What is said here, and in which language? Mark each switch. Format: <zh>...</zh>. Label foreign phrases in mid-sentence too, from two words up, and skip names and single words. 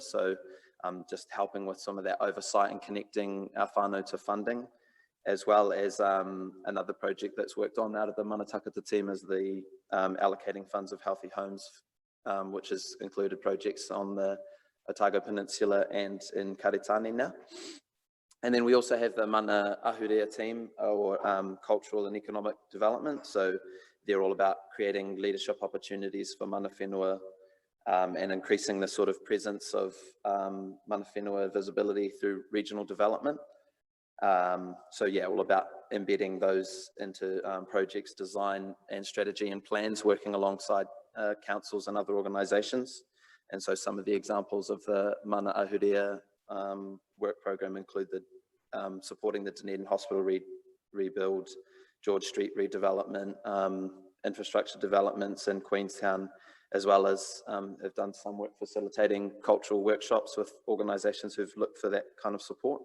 <en>So just helping with some of that oversight and connecting our whānau to funding, as well as another project that's worked on out of the Mana Takata team is the allocating funds of healthy homes, which has included projects on the Ōtākou Peninsula and in Karitani now. And then we also have the Mana Ahurea team, or cultural and economic development. So they're all about creating leadership opportunities for</en> <mi>mana whenua</mi> <en>and increasing the sort of presence of</en> <mi>mana whenua</mi> <en>visibility through regional development. So yeah, all about embedding those into projects, design and strategy and plans, working alongside councils and other organisations. And so some of the examples of the Mana Ahurea work program include the supporting the Dunedin Hospital rebuild, George Street redevelopment, infrastructure developments in Queenstown, as well as have done some work facilitating cultural workshops with organisations who've looked for that kind of support.</en>